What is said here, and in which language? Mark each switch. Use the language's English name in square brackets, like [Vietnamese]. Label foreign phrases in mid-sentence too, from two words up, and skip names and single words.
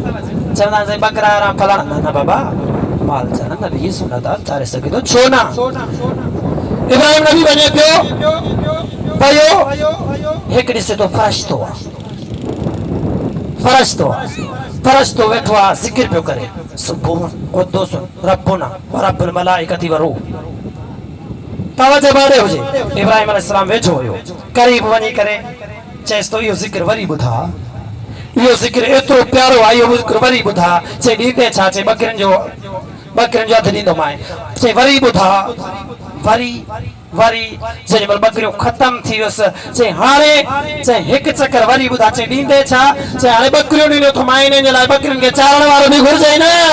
[Sindhi] चवंदा आहिनि बकरा वारा फलाणा, न न बाबा, माल चरण नबी जी सुन्नत आहे, चारे सघे थो, छो न? इब्राहिम नबी वञे पियो, वियो, हिकु ॾिसे थो फ़रिश्तो आहे, फ़रिश्तो वेठो आहे, ज़िक्र पियो करे, [Arabic] سبوح قدوس ربنا ورب الملائكة والروح. [Sindhi] तवजह बारे हुजे, इब्राहिम अलैहिस्सलाम वेठो हुयो, करीब वञी करे चएसि तो इहो ज़िक्र वरी ॿुधा। यो जिक्र एतिरो प्यारो आहे, इहो जिक्र वरी ॿुधा चई ॾींदे छा, चई ॿकरियुनि जो अधु ॾींदोमांइ। चई वरी ॿुधा, वरी वरी जंहिं महिल ॿकरियूं ख़तम थी वियुसि, चई हाणे, चई हिकु चकर वरी ॿुधा, चई ॾींदे छा, चई हाणे ॿकरियूं ॾींदो थो मां, इन जे लाइ ॿकरियुनि खे चारण वारो बि घुरिजे न।